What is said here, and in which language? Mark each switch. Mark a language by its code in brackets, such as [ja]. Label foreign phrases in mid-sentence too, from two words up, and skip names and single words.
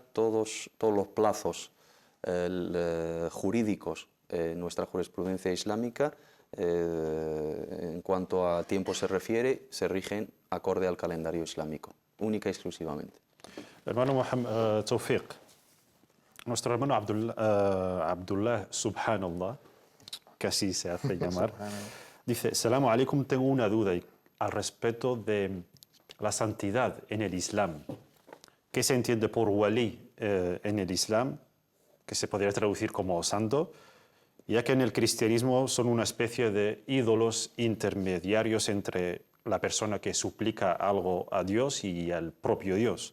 [es] Todos los plazos jurídicos en nuestra jurisprudencia islámica, en cuanto a tiempo se refiere, se rigen acorde al calendario islámico, única y exclusivamente. Hermano Mohamed Tawfiq, nuestro hermano Abdullah, subhanallah, que así se hace llamar, dice: [ar] السلام عليكم, [es] tengo una duda al respecto de la santidad en el Islam. ¿Qué se entiende por wali en el Islam? Que se podría traducir como santo, ya que en el cristianismo son una especie de ídolos intermediarios entre la persona que suplica algo a Dios y al propio Dios.